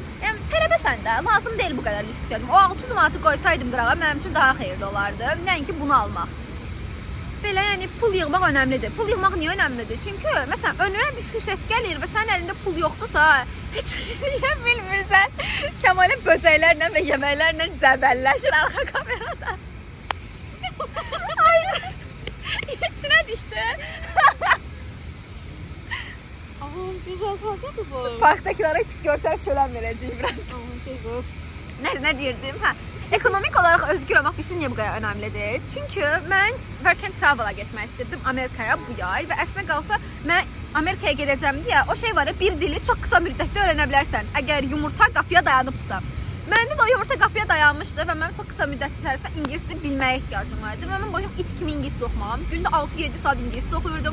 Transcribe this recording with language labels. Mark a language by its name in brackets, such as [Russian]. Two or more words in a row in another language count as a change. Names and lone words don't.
[Azerbaijani] Yəni tələbəsən də, lazım deyil bu qədər lüks tüketim. O 600 manatı qoysaydım qırağa mənim üçün daha xeyirli olardı. Nəinki bunu almaq. Belə, yəni pul yığmaq önəmlidir. Pul yığmaq niyə önəmlidir? Çünki məsələn önünə bir fürsət gəlir və sənin əlində pul yoxdursa, heç yeyə bilmirsən. Kəmalin böcəklərlə və yeməklərlə cəbəlləşir arxa kamerada. [Turkish] Aynen. İçine düştü. Aman cezası var mı bu? Parktakilere görsel söylem vereceğim biraz. Aman cezası. [Azerbaijani] Ne diyirdim? [Turkish] Ekonomik olarak özgür olmak bizim niye bu kadar önemlidir? [Azerbaijani] Çünkü ben [English] work and travel'a [Azerbaijani] getmək istirdim Amerikaya bu yay və əslində qalsa mən Amerikaya gedəcəm deyə o şey var ya, bir dili çox qısa müddətdə öyrənə bilərsən. Əgər yumurta qapıya dayanıbsa. Məndə də o yumurta qapıya dayanmışdı və mən çox qısa müddət içərisində ingilis dili bilməyə ehtiyacım vardı. Və mən başım it kimi ingilis oxumağım. Gündə 6-7 saat ingilis oxuyurdum.